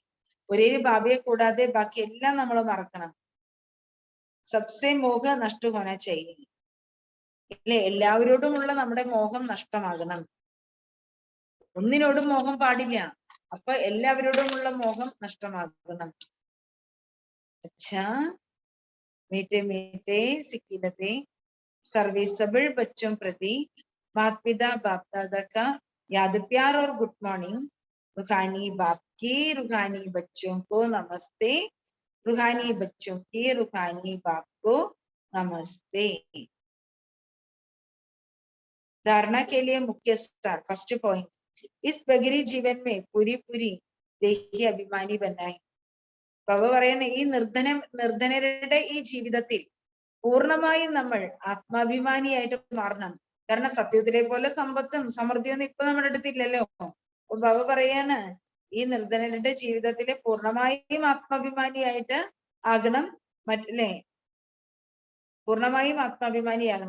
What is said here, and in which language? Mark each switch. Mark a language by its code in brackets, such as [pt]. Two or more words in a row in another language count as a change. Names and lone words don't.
[ml] ഒരേ ബാബയെ കൂടാതെ ബാക്കി എല്ലാം നമ്മൾ മറക്കണം. [hi] सबसे मोह नष्ट होना चाहिए. [ml] അല്ലെ, എല്ലാവരോടുമുള്ള നമ്മുടെ മോഹം നഷ്ടമാകണം. ഒന്നിനോടും മോഹം പാടില്ല. അപ്പൊ എല്ലാവരോടുമുള്ള മോഹം നഷ്ടമാകണം. [hi] अच्छा मीठे मीठे सिक्किलते सर्विसबल बच्चों प्रति माता पिता बाप दादा का याद प्यार और [en] good morning. [hi] रूहानी बाप की रूहानी बच्चों को नमस्ते. रूहानी बच्चों की रूहानी बाप को नमस्ते. धारणा के लिए मुख्य सार [en] first point. [hi] इस बगरी जीवन में पूरी पूरी देही अभिमानी बनना है. [ml] ബാബ പറയണ ഈ നിർധനരുടെ ഈ ജീവിതത്തിൽ പൂർണ്ണമായും നമ്മൾ ആത്മാഭിമാനിയായിട്ട് മാറണം. കാരണം സത്യത്തിലെ പോലെ സമ്പത്തും സമൃദ്ധിയൊന്നും ഇപ്പൊ നമ്മുടെ അടുത്തില്ലല്ലോ. അപ്പൊ ബാബ പറയാണ് ഈ നിർധനരുടെ ജീവിതത്തിലെ പൂർണ്ണമായും ആത്മാഭിമാനിയായിട്ട് ആകണം, മറ്റല്ലേ പൂർണ്ണമായും ആത്മാഭിമാനിയാകണം.